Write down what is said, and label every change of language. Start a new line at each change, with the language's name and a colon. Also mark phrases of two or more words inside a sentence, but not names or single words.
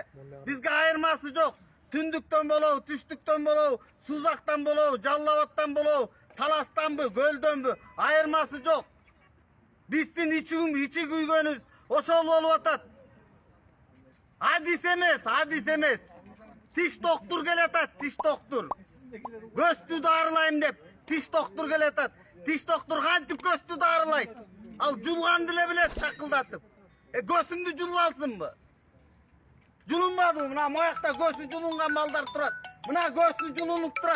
Kyrgyz: Бизге айырмасы жок. Түндүктөн болобу, түштүктөн болобу, Сузактан болобу, Жалал-Абадтан болобу, Таластанбы, Көлдөнбү, айырмасы жок. Биздин ичи күйгөнүбүз ошол болуп атат. Адис эмес. Тиш доктор гелетат, тиш доктор. Гөстү дарылайым деп, тиш доктор гелетат. Тиш доктор кантип гөстү дарылайт. Ал жулган диле билет шакылдатып. Гөсүңдү жулуп алсын мы? Жулунмады мы? Мына моякта гөсү жулунган malдар турат. Мына гөсү жулунуп турат.